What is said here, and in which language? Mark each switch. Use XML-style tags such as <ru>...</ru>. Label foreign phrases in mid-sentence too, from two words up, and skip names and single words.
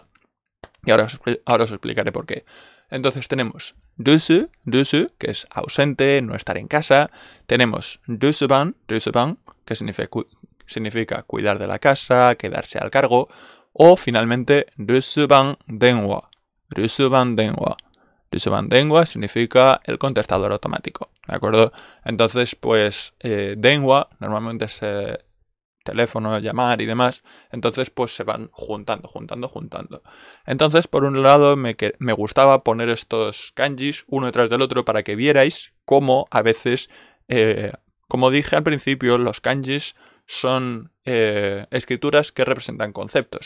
<es>Y ahora os explicaré por qué. Entonces tenemos rusu, que es ausente, no estar en casa. Tenemos rusuban, que significa cuidar de la casa, quedarse al cargo. O finalmente</es> <ja>留守番電話. 留守番電話</ja> <es>significa el contestador automático, ¿de acuerdo? Entonces, pues, denwa normalmente es teléfono, llamar y demás. Entonces, pues se van juntando. Entonces, por un lado, me gustaba poner estos kanjis uno detrás del otro para que vierais cómo a veces, como dije al principio, los kanjis son escrituras que representan conceptos.</es>